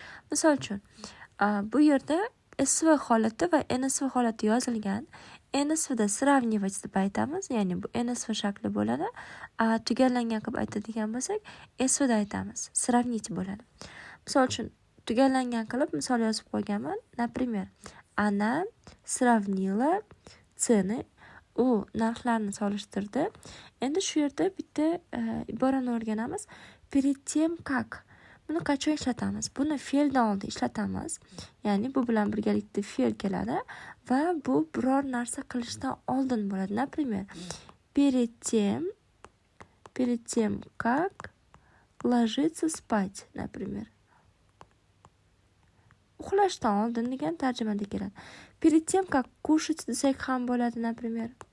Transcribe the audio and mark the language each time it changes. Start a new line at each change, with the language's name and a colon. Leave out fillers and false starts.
Uzbek: Misol uchun, bu yerda SV holati va NSV holati yozilgan. NSVda
Russian: сравнивать
Uzbek: deb aytamiz, ya'ni bu NSV shakli bo'ladi. Tugallangan qilib aytadigan bo'lsak, SVda aytamiz,
Russian: сравнить
Uzbek: bo'ladi. Misol uchun, tugallangan qilib misol yozib qo'yganman.
Russian: Например, она сравнила цены.
Uzbek: U narxlarni solishtirdi. Endi shu yerda bitta iborani o'rganamiz.
Russian: Перед тем как.
Uzbek: Buni qachon ishlatamiz? Buni fe'ldan oldin ishlatamiz. Ya'ni bu bilan birgalikda fe'l keladi va bu biror narsa qilishdan oldin bo'ladi.
Russian: Например, перед тем как ложиться спать, например.
Uzbek: Uxlashdan oldin degan tarjimada keladi.
Russian: Перед тем как кушать
Uzbek: desak ham bo'ladi,
Russian: например.